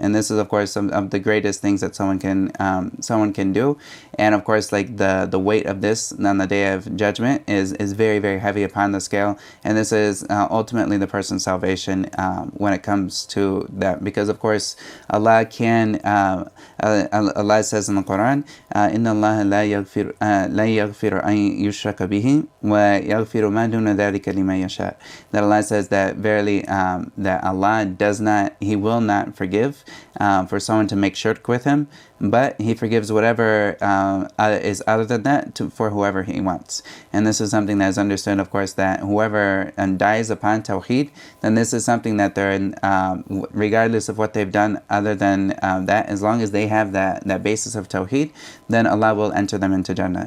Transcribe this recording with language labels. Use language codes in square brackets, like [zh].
[en] And this is, of course, some of the greatest things that someone can do. And of course, the weight of this on the day of judgment is very, very heavy upon the scale. And this is ultimately the person's salvation when it comes to that, because of course Allah can. Allah says in the Quran, [ar] إن الله لا يغفر أن يشرك به ويغفر ما دون ذلك لمن يشاء. [en] That Allah says that verily that Allah He will not forgive for someone to make shirk with Him, but He forgives whatever is other than that for whoever He wants. And this is something that is understood, of course, that whoever dies upon Tawheed, then this is something that they're in, regardless of what they've done other than that, as long as they have that basis of Tawheed, then Allah will enter them into Jannah.